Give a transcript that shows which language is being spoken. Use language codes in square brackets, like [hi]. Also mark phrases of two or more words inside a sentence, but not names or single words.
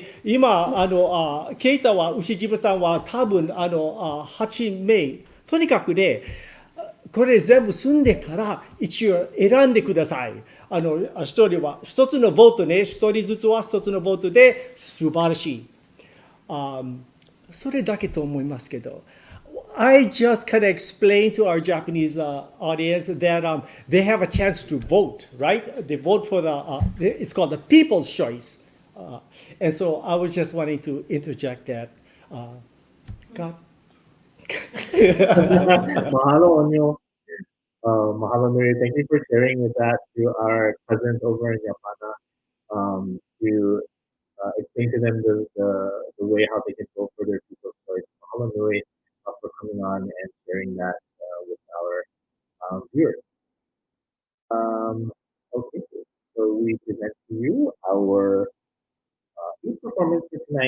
[ja] 今、ケイタは、牛島さんは多分8名。とにかくね、これ全部済んでから一応選んでください。一人は一つのボートね、一人ずつは一つのボートで素晴らしい。それだけと思いますけど。 [en] I just kind of explain to our Japanese audience that they have a chance to vote, right? They vote for it's called the people's choice. And so I was just wanting to interject that. God. [haw] Mahalo, Onyo. Mahalo nui. [en] Thank you for sharing with that to our cousins over in Japan, to explain to them the way how they can vote for their people's choice. [haw] Mahalo nui [en] for coming on and sharing that with our viewers. Okay, so we present to you our youth performance for tonight.